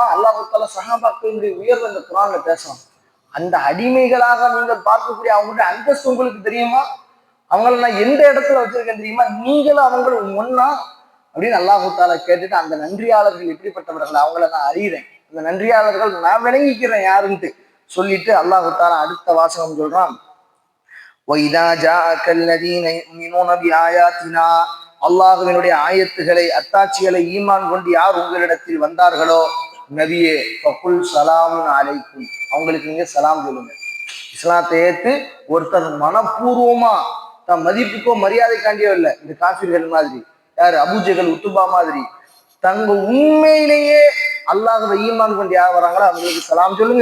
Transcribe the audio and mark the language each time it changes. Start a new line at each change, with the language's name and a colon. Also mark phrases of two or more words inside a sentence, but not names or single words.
Arabic: الله تعالى
Tamil: சஹாபாக்களுடைய உயர்வு இந்த குர்ஆன்ல பேசலாம். அந்த அடிமைகளாக நீங்கள் பார்க்கக்கூடிய அவங்களுடைய அந்தஸ்து உங்களுக்கு தெரியுமா? அவங்கள நான் எந்த இடத்துல வச்சிருக்கேன் தெரியுமா? நீங்களும் அவங்களும் ஒன்னா அப்படின்னு
Arabic: الله تعالى
Tamil: கேட்டுட்டு, அந்த நன்றியாளர்கள் எப்படிப்பட்டவர்கள் அவங்கள நான் அறிகிறேன், அந்த நன்றியாளர்கள் நான் விளங்கிக்கிறேன் யாருன்ட்டு சொல்லிட்டு
Arabic: الله تعالى
Tamil: அடுத்த வாசகம் சொல்றான்,
Arabic: وَإِذَا جَاءَكَ الَّذِينَ يُؤْمِنُونَ بِآيَاتِنَا,
Tamil: அல்லாஹ்வினுடைய ஆயத்துகளை அத்தாட்சிகளை ஈமான் கொண்டு யார் உங்களிடத்தில் வந்தார்களோ நபியே
Arabic: فقل سلام عليكم,
Tamil: அவங்களுக்கு நீங்க சலாம் சொல்லுங்க. இஸ்லாத்தை ஏத்து ஒருத்தர் மனப்பூர்வமா தன் மதிப்புக்கோ மரியாதைக்காண்டியோ இல்லை, இந்த காஃபிர்கள் மாதிரி, யாரு அபூஜஹல் உத்துபா மாதிரி தங்க உண்மையிலேயே அல்லாஹ்வை ஈமான் கொண்டு யார் வராங்களோ அவங்களுக்கு சலாம் சொல்லுங்க.